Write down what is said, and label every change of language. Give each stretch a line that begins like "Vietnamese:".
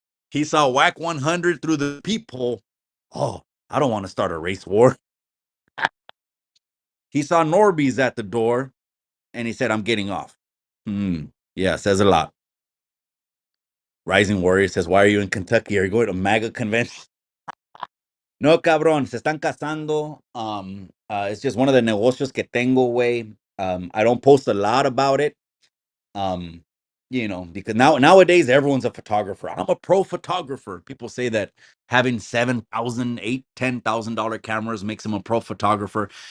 English: He saw Whack 100 through the peephole. Oh, I don't want to start a race war. He saw Norby's at the door, and he said, "I'm getting off." Yeah, says a lot. Rising Warrior says, "Why are you in Kentucky? Are you going to MAGA convention?"
Spanish: No, cabrón, se están casando.
English: It's just one of the
Spanish: negocios que tengo,
English: way. I don't post a lot about it. Um, because nowadays everyone's a photographer. I'm a pro photographer. People say that having 7,000, 8, $10,000 cameras makes them a pro photographer.